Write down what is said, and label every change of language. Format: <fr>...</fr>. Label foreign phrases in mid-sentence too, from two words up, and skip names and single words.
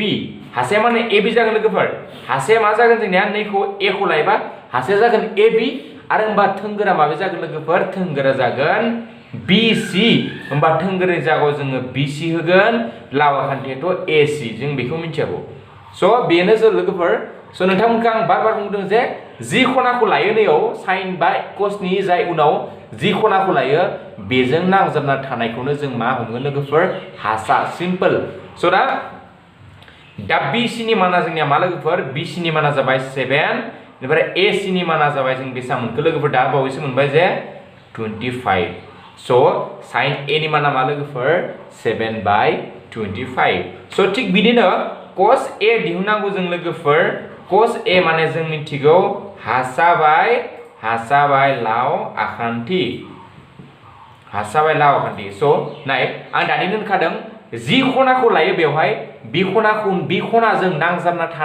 <brx>हासाया माने ab जागोन लोगोफोर हासाया मा जागोन जोंनिया नैखौ a खौ लायोबा हासाया जागोन ab आरो होमबा थोंगोरा माबे जागोन लोगोफोर थोंगोरा जागोन bc होमबा थोंगोरनि जायगायाव जोङो bc होगोन लाव आखान्थियाथ' ac जों बेखौ मिथियागौ सो बेनो जो लोगोफोर सो नोंथांमोनखौ आं बार बुंदों जे जि खनाखौ लायो नैयाव</brx> <en>sine by cos</en> <brx>जाय उनाव जि खनाखौ लायो बेजों नांजाबना थानायखौनो जों मा हमगोन लोगोफोर हासा सिम्पल सो दा bc नि माना जोंनिया मा लोगोफोर bc नि माना जाबाय 7 बेनिफ्राय ac नि माना जाबाय जों बेसेबां मोनखो लोगोफोर दा बावैसो मोनबाय जे 25 So sin a नि माना मा लोगोफोर 7/25 so थिग बिदिनो cos a दिहुननांगौ जों लोगोफोर cos a माने जों मिथिगौ हासा बाय लाव आखान्थि so नाय आं दानि होनखादों जि खनाखौ लायो बेवहाय बि खनाजों नांजाबना</brx>